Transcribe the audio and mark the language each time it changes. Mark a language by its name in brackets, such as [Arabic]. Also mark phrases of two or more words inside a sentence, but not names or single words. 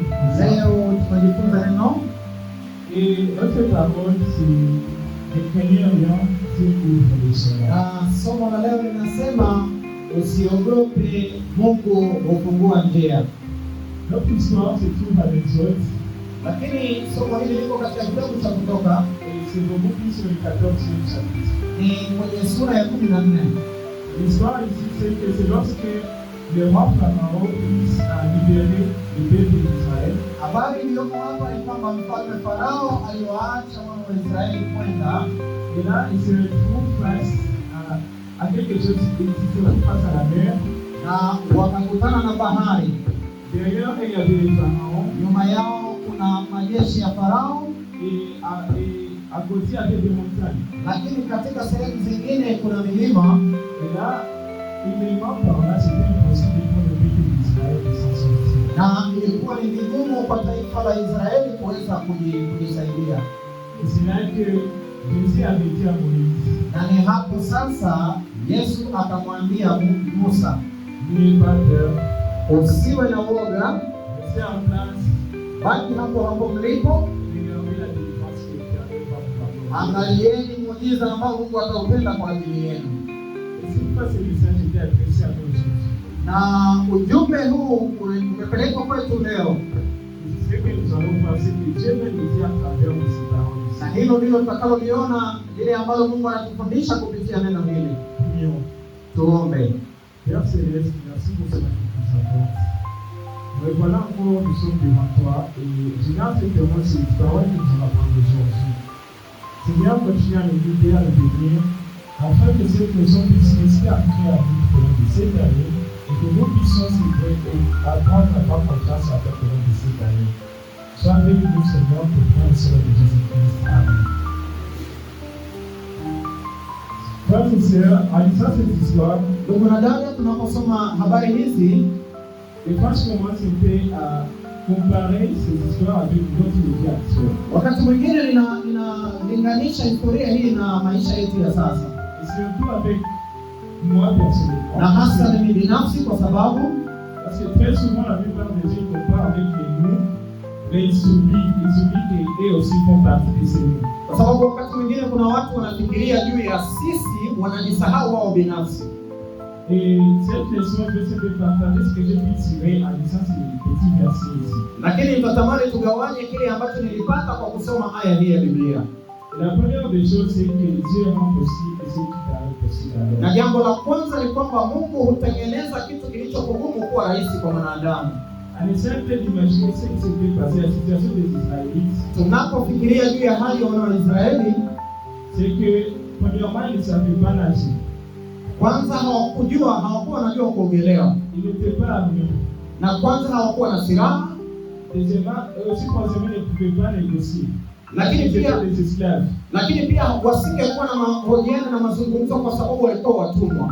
[Swahili] Leo tunajifunza neno. [French] Et notre parole, c'est ne craignez rien, Dieu ouvre les chemins. [Swahili] Somo la leo linasema usiogope, Mungu hufungua njia. [French] Notre histoire se trouve à l'Exode. [Swahili] Lakini somo hili liko katika kitabu cha Kutoka. [French] Et c'est beaucoup plus sur le 14e chapitre. [Swahili] Ni kwenye sura ya 14. [French] L'histoire ici, c'est que c'est lorsque le roi Pharaon a libéré le peuple d'Israël. [Swahili] Habari iliyoko hapa ni kwamba mfalme Farao aliwaacha wana wa Israeli kwenda. [French] Et là, il se retrouve face à quelque chose qui se retrouve face à la mer. [Swahili] Na wakakutana na bahari. [French] Derrière, il y avait les pharaons. [Swahili] Nyuma yao kuna majeshi ya Farao. [French] Et à côté, il y avait des montagnes. [Swahili] Lakini katika sehemu zingine kuna milima. [French] Et là, humainement parlant, c'était impossible pour le peuple d'Israël de s'en sortir. [Swahili] Na ilikuwa ni vigumu kwa taifa la Israeli kuweza kujisaidia. [French] Et c'est là que Jésus avait dit à Moïse. [Swahili] Na ni hapo sasa Yesu akamwambia Musa, [French] N'ayez pas peur. [Swahili] usiwe na woga, [French] Restez en place. [Swahili] baki hapo mlipo. [French] Regardez la délivrance que Dieu a faite pour vous. [Swahili] Angalieni muujiza ambao Mungu ataupenda kwa ajili yenu. [French] Cette fois, ce message était adressé à nous aujourd'hui. [Swahili] Na ujumbe huu umepelekwa kwetu leo. [French] Ce que nous allons voir, c'est que Dieu veut nous dire à travers ces paroles. [Swahili] Na hilo ndilo tutakaloiona, lile ambalo Mungu anatufundisha kupitia neno hili. [French] Prions. [Swahili] Tuombe. [French] Père Céleste, merci pour ce que nous avons. Mais voilà encore, nous sommes devant toi et je garde vraiment ces paroles que nous allons apprendre aujourd'hui. Seigneur, continue à nous guider, à nous bénir, afin que cette leçon puisse rester après à nous au long de cette année et que nous puissions célébrer et apprendre à avoir confiance à toi au long de cette année. Sois avec nous, Seigneur, pour frères et sœurs de Jésus-Christ. Amen. Frères et sœurs, en lisant cette histoire, [Swahili] ndugu na dada, tunaposoma habari hizi, [French] et quand je commence un peu à comparer ces histoires avec notre vie actuelle, [Swahili] wakati mwingine ninalinganisha historia hii na maisha yetu ya sasa, [French] et surtout avec moi personnellement, [Swahili] na hasa mimi binafsi, kwa sababu [French] parce que très souvent la plupart des gens comparent avec nous, mais ils oublient qu'eux aussi font partie de ces nous. [Swahili] Kwa sababu wakati mwingine kuna watu wanafikiria juu ya sisi, wanajisahau wao binafsi. [French] Et cette leçon, je vais essayer de partager ce que j'ai pu tirer en lisant ces petits versets ici. [Swahili] Lakini nitatamani tugawanye kile ambacho nilipata kwa kusoma aya hii ya Biblia. [French] Et la première des choses, c'est que Dieu rend possible ce qui paraît possible. [Swahili] Na jambo la kwanza ni kwamba Mungu hutengeneza kitu kilicho kugumu kuwa rahisi kwa mwanadamu. [French] En essayant d'imaginer ce qui s'était passé, la situation des Israélites, [Swahili] tunapofikiria juu ya hali ya Wanaisraeli, [French] c'est que premièrement, ils ne savaient pas nager. [Swahili] Kwanza hawakuwa wanajua kuogelea. [French] Ils n'étaient pas armés. [Swahili] Na kwanza hawakuwa na silaha. [French] Deuxièmement, aussi troisièmement, ils ne pouvaient pas négocier. [Swahili] Lakini pia wasingekuwa na mahojiano na mazungumzo kwa sababu walikuwa watumwa.